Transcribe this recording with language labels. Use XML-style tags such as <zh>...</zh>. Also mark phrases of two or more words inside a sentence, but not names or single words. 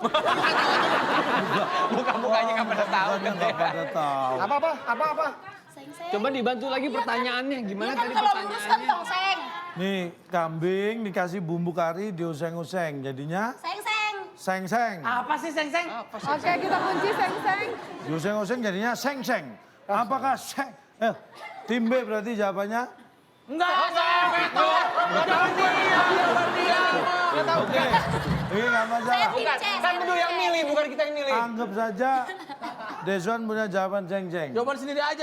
<id>Muka-mukanya nggak pada tahu. Nggak pada tahu. Apa? Seng-seng. Coba dibantu lagi pertanyaannya, gimana Ini kan tadi kalau lurus kan pertanyaannya? tongseng. Nih, kambing dikasih bumbu kari dioseng-oseng jadinya Seng-seng. seng-seng. Apa sih seng-seng? Oke, kita kunci seng-seng. Dioseng-oseng jadinya seng-seng. Apakah tim B berarti jawabannya? Enggak itu. Oke. Ini nggak masalah. Tim C. Kan bedu yang milih, bukan kita yang milih. Anggap saja Deswan punya jawaban seng-seng. Jawaban sendiri aja</id>